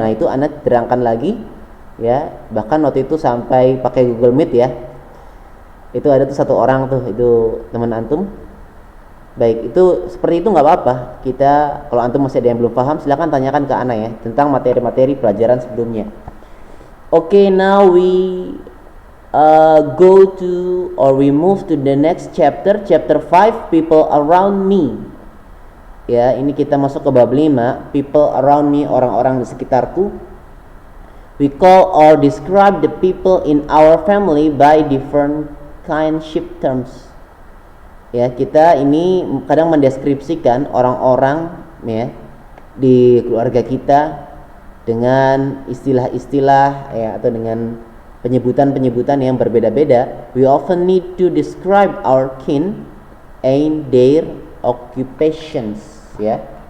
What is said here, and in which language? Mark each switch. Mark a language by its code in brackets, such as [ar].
[id] Nah, itu Ana terangkan lagi ya. Bahkan waktu itu sampai pakai Google Meet ya. Itu ada tuh satu orang tuh, itu teman antum. Baik, itu seperti itu nggak apa-apa. Kita kalau antum masih ada yang belum paham, silakan tanyakan ke Ana ya tentang materi-materi pelajaran sebelumnya. [en] Okay, now we go to or we move to the next chapter 5, people around me. [id] Ya, ini kita masuk ke bab 5, [en] people around me, [id] orang-orang di sekitarku. [en] We call or describe the people in our family by different kinship terms. [id] Ya, kita ini kadang mendeskripsikan orang-orang ya di keluarga kita dengan istilah-istilah ya, atau dengan penyebutan-penyebutan yang berbeda-beda. [en] We often need to describe our kin and their occupations ya.